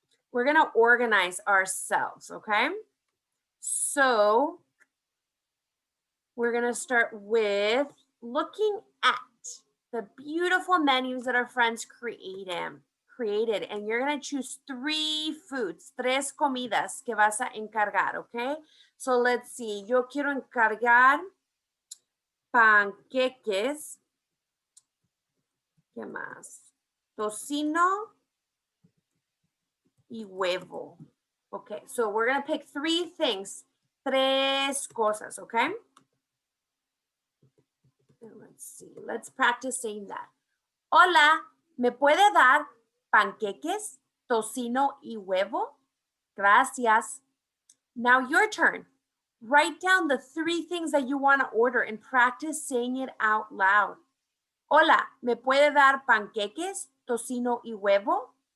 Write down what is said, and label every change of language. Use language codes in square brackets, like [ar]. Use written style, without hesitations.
[en] We're gonna organize ourselves, okay? So we're gonna start with looking at the beautiful menus that our friends created, and you're going to choose 3 foods, [es] 3 comidas que vas a encargar, [en] okay? So let's see. [es] Yo quiero encargar panqueques. ¿Qué más? Tocino y huevo. [en] Okay, so we're going to pick 3 things. [es] 3 cosas, [en] okay? And let's see. Let's practice saying that. [es] Hola, ¿me puede dar panqueques, tocino y huevo? [en] Gracias. Now your turn. Write down the 3 things that you want to order and practice saying it out loud. [es] Hola, ¿me puede dar panqueques, tocino y huevo?